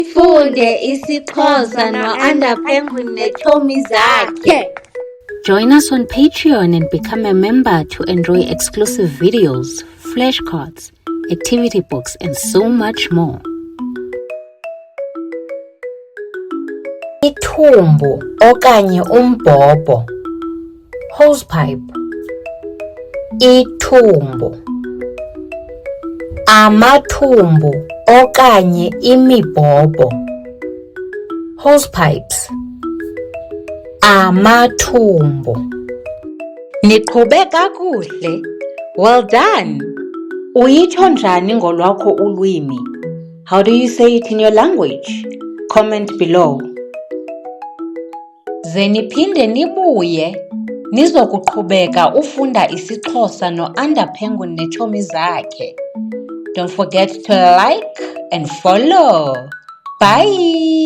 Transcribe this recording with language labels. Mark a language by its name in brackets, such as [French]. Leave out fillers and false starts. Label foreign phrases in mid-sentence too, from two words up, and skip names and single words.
[Xhosa] Funde isiXhosa no-Penguin neetshomi zakhe. [English] Join us on Patreon and become a member to enjoy exclusive videos, flashcards, activity books, and so much more. [Xhosa] Ithumbu okanye umbhobho, hosepipe. Ithumbu, amathumbu okanye imibhobho, hosepipes. Amathumbu. Niqhube kakuhle. [English] Well done. [Xhosa] Uyitsho njani ngolwakho ulwimi? [English] How do you say it in your language? Comment below. [Xhosa] Ze niphinde nibuye nizokuqhubeka ufunda isiXhosa no-Penguin neetshomi zakhe. [English] Don't forget to like and follow. Bye!